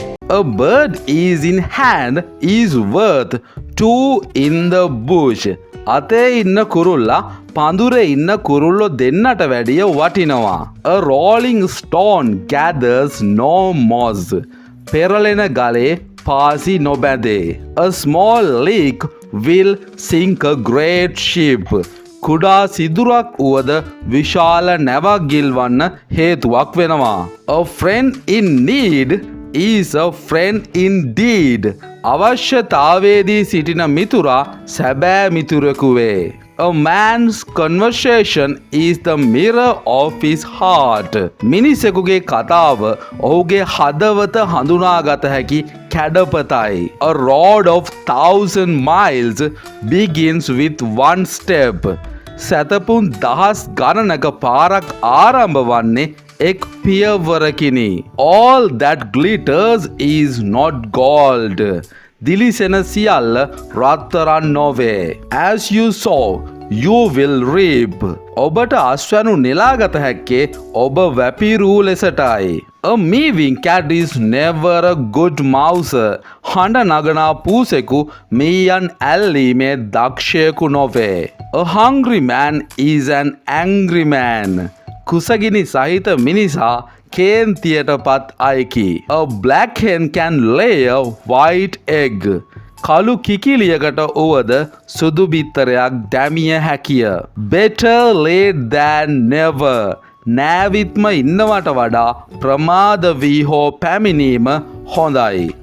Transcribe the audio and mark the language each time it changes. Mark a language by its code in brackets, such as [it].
[en] A bird is in hand is worth two in the bush. [si] අතේ ඉන්න කුරුල්ලා පඳුරේ ඉන්න කුරුල්ලෝ දෙන්නට වැඩිය වටිනවා. [en] A rolling stone gathers no moss. [si] පෙරලෙන ගලේ පාසි නොබැඳේ. [en] A small leak will sink a great ship. [si] කුඩා සිදුරක් වුවද විශාල නැවක් ගිල්වන්න හේතුවක් වෙනවා. [en] A friend in need is a friend indeed. [si] අවශ්‍යතාවයේදී සිටින මිතුරා සැබෑ මිතුරෙකු වේ. [en] A man's conversation is the mirror of his heart. [si] මිනිසෙකුගේ කතාව ඔහුගේ හදවත හඳුනාගත හැකි කැඩපතයි. [en] A road of 1,000 miles begins with one step. [si] සැතපුම් 1000 ගණනක පාරක් ආරම්භ වන්නේ එක් පියවරකිනි. [en] All that glitters is not gold. [si] දිලිසෙන සියල්ල රත්තරන් නොවේ. [en] As you sow, you will reap. [si] ඔබට අස්වැනු නෙලාගත හැක්කේ ඔබ වැපිරූ ලෙසටයි. [en] A mewing cat is never a good mouse. [si] හඬ නගනා පූසෙකු මීයන් ඇල්ලීමේ දක්ෂයෙකු නොවේ. [en] A hungry man is an angry man. [si] කුසගිනි සහිත මිනිසා කේන්තියට පත් අයකි. [en] A black hen can lay a white egg. [si] කළු කිකිලියකට වුවද සුදු බිත්තරයක් දැමිය හැකිය. [en] Better late than never. [si] නෑවිත්ම ඉන්නවට වඩා ප්‍රමාද වී හෝ පැමිණීම හොඳයි.